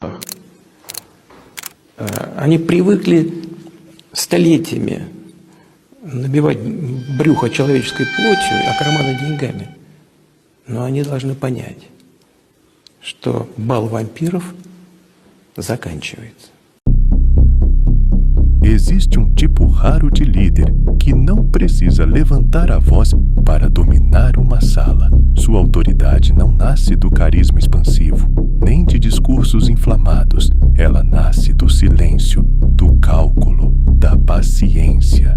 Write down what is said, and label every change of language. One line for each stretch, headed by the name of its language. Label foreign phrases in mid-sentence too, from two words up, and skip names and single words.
Russian: Они привыкли столетиями набивать брюхо человеческой плотью, а карманы деньгами. Но они должны понять, что бал вампиров заканчивается.
Portuguese: Existe tipo raro de líder que não precisa levantar a voz para dominar uma sala. Sua autoridade não nasce do carisma expansivo, nem de discursos inflamados. Ela nasce do silêncio, do cálculo, da paciência.